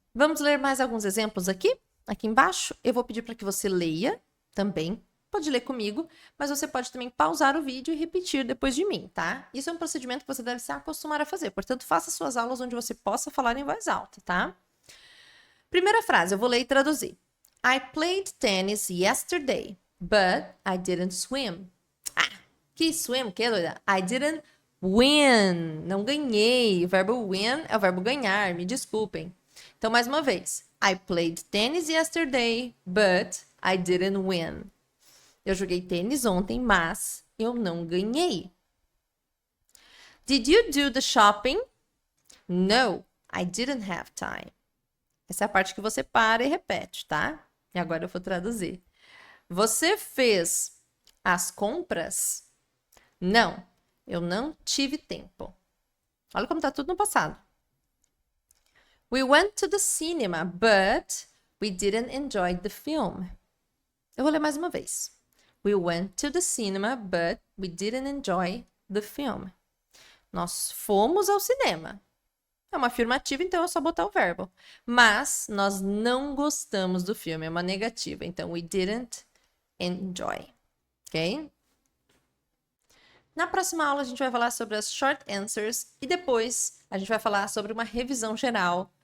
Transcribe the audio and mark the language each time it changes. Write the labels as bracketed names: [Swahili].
[Portuguese] Vamos ler mais alguns exemplos aqui? Aqui embaixo, eu vou pedir para que você leia também. Pode ler comigo, mas você pode também pausar o vídeo e repetir depois de mim, tá? Isso é um procedimento que você deve se acostumar a fazer. Portanto, faça suas aulas onde você possa falar em voz alta, tá? Primeira frase, eu vou ler e traduzir. [English] I played tennis yesterday, but I didn't swim. [Portuguese] Ah, que swim, que doida? [English] I didn't win. [Portuguese] Não ganhei. O verbo win é o verbo ganhar, me desculpem. Então, mais uma vez. [English] I played tennis yesterday, but I didn't win. [Portuguese] Eu joguei tênis ontem, mas eu não ganhei. [English] Did you do the shopping? No, I didn't have time. [Portuguese] Essa é a parte que você para e repete, tá? E agora eu vou traduzir. Você fez as compras? Não, eu não tive tempo. Olha como tá tudo no passado. [English] We went to the cinema, but we didn't enjoy the film. [Portuguese] Eu vou ler mais uma vez. [English] We went to the cinema, but we didn't enjoy the film. [Portuguese] Nós fomos ao cinema. É uma afirmativa, então é só botar o verbo. Mas nós não gostamos do filme, é uma negativa. [English] Então, we didn't enjoy. Ok? [Portuguese] Na próxima aula, a gente vai falar sobre as short answers e depois a gente vai falar sobre uma revisão geral.